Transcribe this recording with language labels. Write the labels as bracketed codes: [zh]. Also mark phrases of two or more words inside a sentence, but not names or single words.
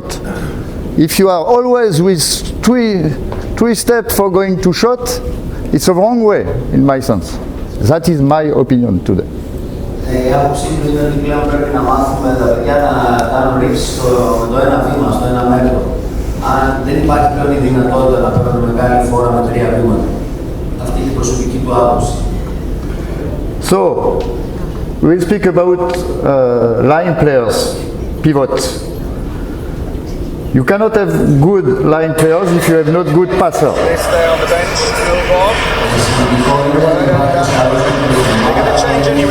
[en] If you are always with three steps for going to shot, it's a wrong way in my sense. That is my opinion today. [el] Η άποψή μου είναι ότι πλέον πρέπει να μάθουμε τα παιδιά να κάνουν ρίξεις με το ένα βήμα, στο ένα μέτρο. Αν δεν υπάρχει πλέον η δυνατότητα να παίρνουν μεγάλη φόρα με 3 βήματα. Αυτή είναι η προσωπική του άποψη. [en] So, we'll speak about line players, pivot. You cannot have good line players if you have not good passer. They stay on the bench, move on. They're going to change anyway.